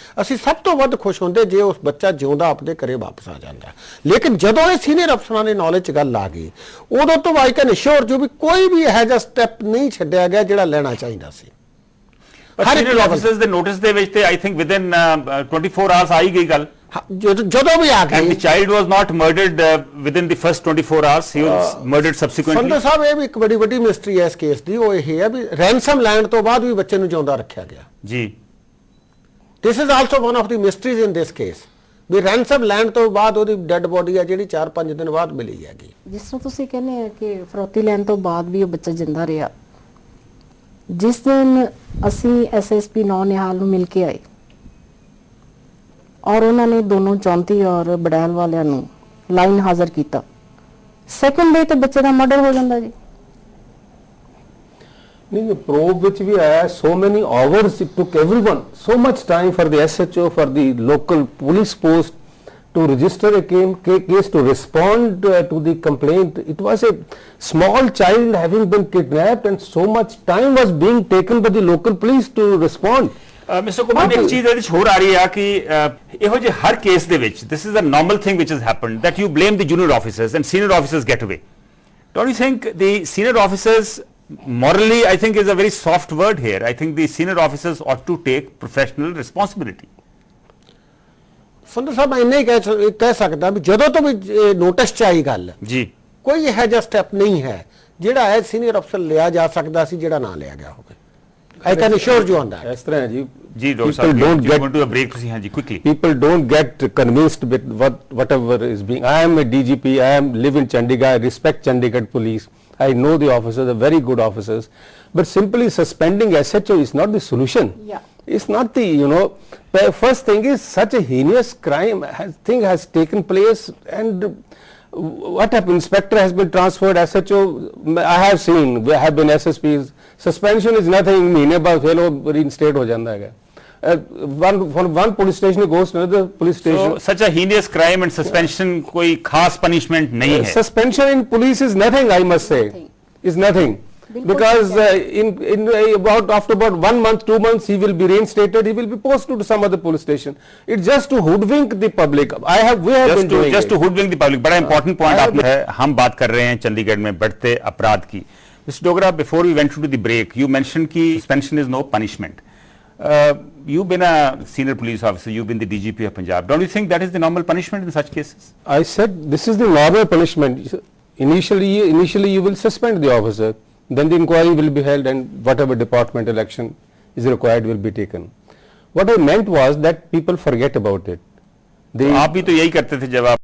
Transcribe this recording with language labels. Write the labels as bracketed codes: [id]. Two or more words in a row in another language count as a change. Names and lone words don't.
[pa] ਅਸੀਂ ਸਭ ਤੋਂ ਵੱਧ ਖੁਸ਼ ਹੁੰਦੇ ਜੇ ਉਸ ਬੱਚਾ ਜਿਉਂਦਾ ਆਪਣੇ ਘਰੇ ਵਾਪਸ ਆ ਜਾਂਦਾ। ਲੇਕਿਨ ਜਦੋਂ ਇਹ ਸੀਨੀਅਰ ਅਫਸਰਾਂ ਦੇ ਨੌਲੇਜ 'ਚ ਗੱਲ ਆ ਗਈ ਉਦੋਂ ਤੋਂ [en] I can assure [pa] ਜੋ ਵੀ ਕੋਈ ਵੀ ਇਹੋ ਜਿਹਾ ਸਟੈਪ ਨਹੀਂ ਛੱਡਿਆ ਗਿਆ ਜਿਹੜਾ ਲੈਣਾ ਚਾਹੀਦਾ ਸੀ। [en] senior officers [pa] ਦੇ ਨੋਟਿਸ ਦੇ ਵਿੱਚ ਤੇ [en] I think within 24 hours [pa] ਆਈ ਗਈ ਗੱਲ ਜਦੋਂ ਵੀ ਆ ਗਈ [en] and the child was not murdered within the first 24 hours he was murdered subsequently। [pa] ਸੰਧੂ ਸਾਹਿਬ ਇਹ ਵੀ ਇੱਕ ਬੜੀ ਵੱਡੀ ਮਿਸਟਰੀ ਹੈ ਇਸ ਕੇਸ ਦੀ। ਉਹ ਇਹ ਹੈ ਵੀ ਰੈਂਸਮ ਲੈਣ ਤੋਂ ਬਾਅਦ ਵੀ ਬੱਚੇ ਨੂੰ ਜਿਉਂਦਾ ਰੱਖਿਆ ਗਿਆ ਜੀ। [en] This is also one of the mysteries in this case [pa] ਵੀ ਰੈਂਸਮ ਲੈਣ ਤੋਂ ਬਾਅਦ ਉਹਦੀ [en] dead body [pa] ਹੈ ਜਿਹੜੀ 4-5 ਦਿਨ ਬਾਅਦ ਮਿਲੀ ਹੈਗੀ। ਜਿਸ ਤਰ੍ਹਾਂ ਤੁਸੀਂ ਕਹਿੰਦੇ ਆ ਕਿ ਫਰੋਤੀ ਲੈਣ ਤੋਂ ਬਾਅਦ ਵੀ ਉਹ ਬੱਚਾ ਜਿੰਦਾ ਰਿਹਾ। ਜਿਸ ਦਿਨ ਅਸੀਂ ਐਸਐਸਪੀ ਨੌ ਨਿਹਾਲ ਨੂੰ ਮਿਲ ਕੇ ਆਏ ਔਰ ਉਹਨਾਂ ਨੇ ਦੋਨੋਂ 34 ਔਰ ਬੜੈਲ ਵਾਲਿਆਂ ਨੂੰ ਲਾਈਨ ਹਾਜ਼ਰ ਕੀਤਾ [en] second day [pa] ਤੇ ਬੱਚੇ ਦਾ ਮਰਡਰ ਹੋ ਜਾਂਦਾ ਜੀ। ਨਹੀਂ ਪ੍ਰੋਬ ਵਿੱਚ ਵੀ ਆਇਆ [en] so many hours it took everyone so much time for the SHO for the local police post to register a case to respond to the complaint. It was a small child having been kidnapped and so much time was being taken by the local police to respond. [pa] ਮਿਸਟਰ ਕੁਮਾਰ ਇੱਕ ਚੀਜ਼ ਇਹਦੇ ਵਿੱਚ ਹੋਰ ਆ ਰਹੀ ਹੈ ਕਿ ਇਹੋ ਜਿਹੇ ਹਰ ਕੇਸ ਦੇ ਵਿੱਚ [en] this is a normal thing which has happened that you blame the junior officers and senior officers get away. Don't you think the senior officers morally I think is a very soft word here. I think the senior officers ought to take professional responsibility. [pa] ਸੰਧੂ ਸਾਹਿਬ ਮੈਂ ਇੰਨਾ ਹੀ ਕਹਿ ਸਕਦਾ ਵੀ ਜਦੋਂ ਤੋਂ ਵੀ ਨੋਟਿਸ 'ਚ ਆਈ ਗੱਲ ਜੀ ਕੋਈ ਇਹੋ ਜਿਹਾ ਸਟੈਪ ਨਹੀਂ ਹੈ ਜਿਹੜਾ ਹੈ [en] senior officer [pa] ਲਿਆ ਜਾ ਸਕਦਾ ਸੀ ਜਿਹੜਾ ਨਾ ਲਿਆ ਗਿਆ ਹੋਵੇ। [en] I can assure you on that. [pa] ਇਸ ਤਰ੍ਹਾਂ ਜੀ [en] Dr. Sahab, don't get to a break [pa] ਤੁਸੀਂ ਹਾਂਜੀ [en] quickly. People don't get convinced with whatever is being. I am a DGP. I live in Chandigarh. I respect Chandigarh police. I know the officers, they're very good officers. But simply suspending SHO is not the solution. Yeah. It's not the first thing is such a heinous crime thing has taken place and what happened? Inspector has been transferred. SHO I have seen. There have been SSPs. Suspension is nothing. [hi] महीने बाद फेलो reinstate हो जाता है। [en] One police station goes to another police station. So such a heinous crime and suspension [hi] कोई खास punishment नहीं है। [en] Suspension in police is nothing. I must say, is nothing. Because after about 1 month, 2 months, he will be reinstated. He will be posted to some other police station. It's just to hoodwink the public. We have been doing just to hoodwink the public. [hi] बड़ा important point आपने है। हम बात कर रहे हैं चंडीगढ़ में बढ़ते अपराध की। [en] Mr. Dogra, before we went to the break, you mentioned that suspension is no punishment. You've been a senior police officer, you've been the DGP of Punjab. Don't you think that is the normal punishment in such cases? I said this is the normal punishment. Initially you will suspend the officer, then the inquiry will be held and whatever departmental action is required will be taken. What I meant was that people forget about it. [hi] आप भी तो यही करते थे जब आप